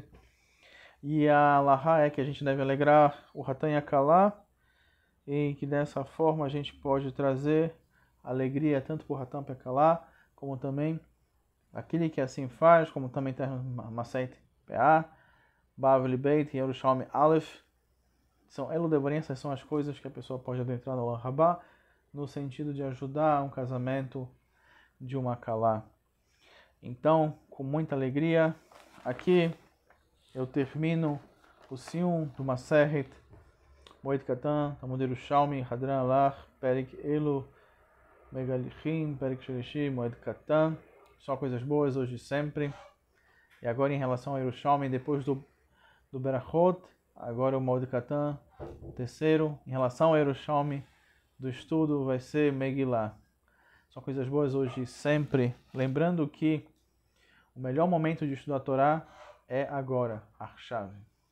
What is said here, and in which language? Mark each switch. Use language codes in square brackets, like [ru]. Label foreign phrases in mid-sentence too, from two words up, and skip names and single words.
[pt] E a Lahá é que a gente deve alegrar o [he] Hatan Yakalá, [pt] e que dessa forma a gente pode trazer alegria tanto para o [he] Hatan Yakalá, [pt] como também aquele que assim faz, como também tem Maseit PA, Bavli Beit e Yerushalmi Aleph. São essas são as coisas que a pessoa pode adentrar no Rabá, no sentido de ajudar um casamento de uma Kalá. Então, com muita alegria, aqui eu termino o Sium do Maseret Moed Katan, Talmud Yerushalmi, [arc] Hadran Alach, Perik Elu, Megalichim, Perik Shelishi, Moed Katan. [pt] Só coisas boas hoje e sempre. E agora em relação ao Yerushalmi, depois do Berachot, agora o Moed Katan, o terceiro. Em relação ao Yerushalmi, do estudo vai ser Megillah. São coisas boas hoje sempre. Lembrando que o melhor momento de estudar a Torá é agora, Arshav.